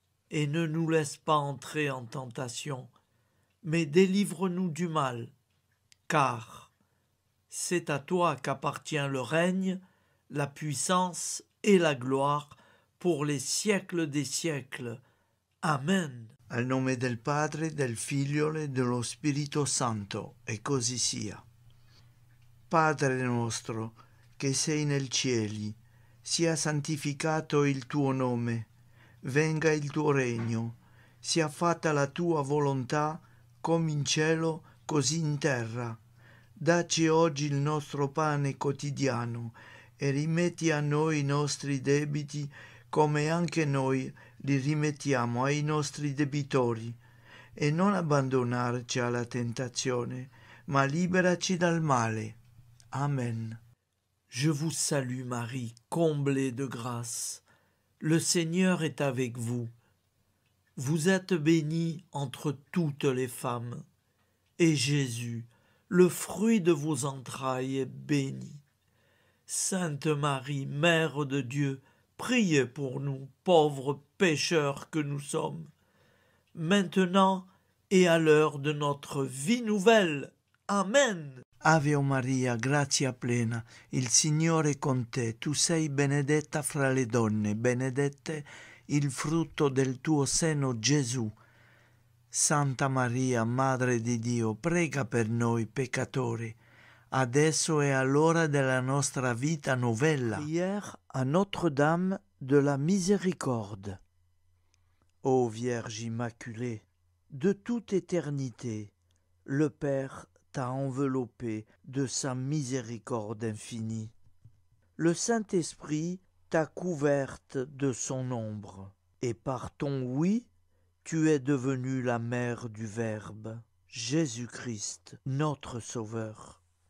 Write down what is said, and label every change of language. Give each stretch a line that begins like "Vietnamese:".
French: Et ne nous laisse pas entrer en tentation, mais délivre-nous du mal, car c'est à toi qu'appartient le règne, la puissance et la gloire pour les siècles des siècles. Amen.
Italian: Al nome del Padre, del Figlio e dello Spirito Santo, e così sia. Padre nostro, che sei nel cieli, sia santificato il tuo nome, venga il tuo regno, sia fatta la tua volontà, come in cielo, così in terra. Dacci oggi il nostro pane quotidiano e rimetti a noi i nostri debiti, come anche noi li rimettiamo ai nostri debitori. Et non abbandonarci alla tentazione, ma liberaci dal male. Amen.
French: Je vous salue Marie, comblée de grâce. Le Seigneur est avec vous. Vous êtes bénie entre toutes les femmes, et Jésus, le fruit de vos entrailles, est béni. Sainte Marie, Mère de Dieu, priez pour nous, pauvres pécheurs que nous sommes, maintenant et à l'heure de notre vie nouvelle. Amen.
Italian: Ave Maria, grazia plena, il Signore è con te, tu sei benedetta fra le donne, benedetto il frutto del tuo seno, Gesù. Santa Maria, Madre di Dio, prega per noi peccatori, adesso e all'ora della nostra vita novella.
French: Prière à Notre-Dame de la Miséricorde. Ô Vierge Immaculée, de toute éternité, le Père t'a enveloppé de sa miséricorde infinie. Le Saint-Esprit t'a couverte de son ombre, et par ton oui, tu es devenue la mère du Verbe, Jésus-Christ, notre Sauveur.